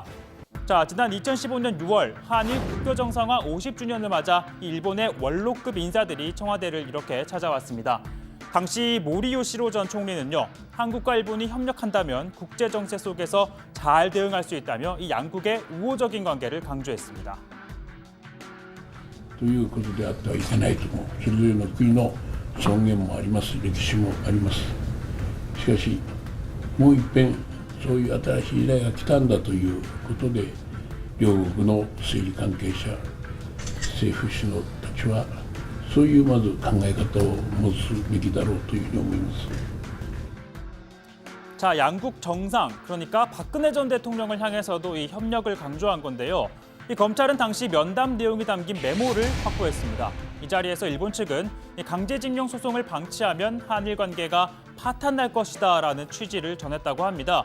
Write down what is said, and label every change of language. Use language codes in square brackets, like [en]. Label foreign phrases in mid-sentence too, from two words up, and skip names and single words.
[ko] 자, 지난 2015년 6월 한일 국교 정상화 50주년을 맞아 일본의 원로급 인사들이 청와대를 이렇게 찾아왔습니다. 당시 모리 요시로 전 총리는요, 한국과 일본이 협력한다면 국제 정세 속에서 잘 대응할 수 있다며 이 양국의 우호적인 관계를 강조했습니다. [ja] ということであってはいけないとも、それぞれの国の尊厳もあります、歴史もあります。しかし、もう一遍そういう新しい時代が来たんだということで、両国の政治関係者、政府首脳たちはそういうまず考え方を持つべきだろうというふうに思います。 [ko] 자, 양국 정상, 그러니까 박근혜 전 대통령을 향해서도 이 협력을 강조한 건데요. 이 검찰은 당시 면담 내용이 담긴 메모를 확보했습니다. 이 자리에서 일본 측은 강제징용 소송을 방치하면 한일 관계가 파탄날 것이다라는 취지를 전했다고 합니다.